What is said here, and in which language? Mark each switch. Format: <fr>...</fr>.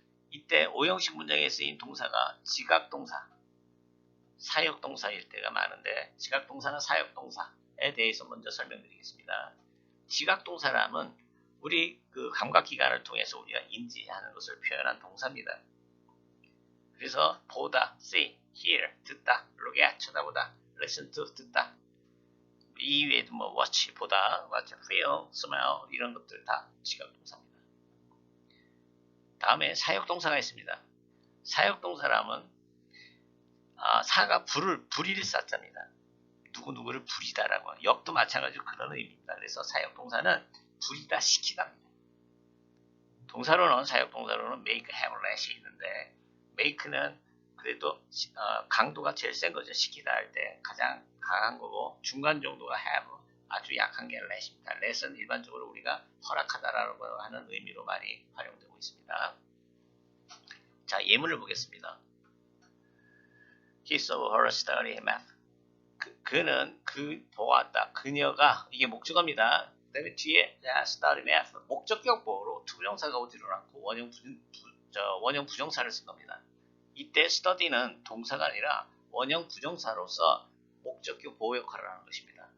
<ko>이때 5형식 문장에 쓰인 동사가 지각동사, 사역동사일 때가 많은데 지각동사나 사역동사에 대해서 먼저 설명드리겠습니다. 지각동사라면 우리 그 감각기관을 통해서 우리가 인지하는 것을 표현한 동사입니다. 그래서 보다, see, hear, 듣다, look at, 쳐다보다, listen to, 듣다. 이 이외에도 뭐 watch, 보다, watch, feel, smell 이런 것들 다 지각동사입니다. 다음에 사역동사가 있습니다. 사역동사라면 사가 불일 사자입니다. 누구누구를 부리다라고 역도 마찬가지로 그런 의미입니다. 그래서 사역동사는 부리다 시키다입니다. 동사로는 사역동사로는 make, have, let이 있는데 make는 그래도 강도가 제일 센 거죠. 시키다 할 때 가장 강한 거고 중간 정도가 have 아주 약한 게 let입니다. let은 일반적으로 우리가 허락하다라고 하는 의미로 많이 활용되고 있습니다.</ko> <en>자 예문을 보겠습니다. He saw her study math.</en> <ko>그는 보았다. 그녀가 이게 목적어입니다. 그다음에 뒤에 study math 목적격 보호로 투부정사가 오지를 않고 원형 부정사를 쓴 겁니다. 이때 study는 동사가 아니라 원형 부정사로서 목적격 보호 역할을 하는 것입니다.</ko>